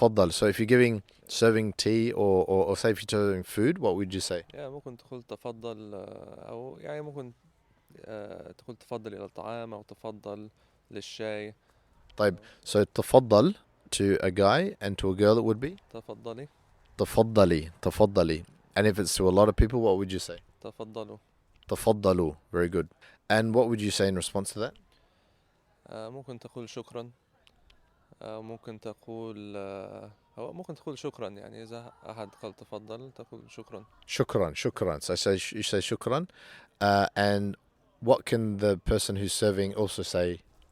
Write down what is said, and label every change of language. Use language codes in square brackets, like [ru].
[en] So if you're serving tea or say if you're serving food, what would you say? [ar] ممكن تقول تفضل، أو يعني ممكن تقول تفضل إلى الطعام أو تفضل للشاي. [en] طيب so تفضل to a guy and to a girl it would be تفضلي. And if it's to a lot of people, what would you say? تفضلوا. Very good. And what would you say in response to that? [ar] ممكن تقول شكرا. ممكن تقول شكرا يعني إذا أحد قال تفضل تقول شكرا. شكرا. [en] So you say شكرا. And what can the person who's serving also say?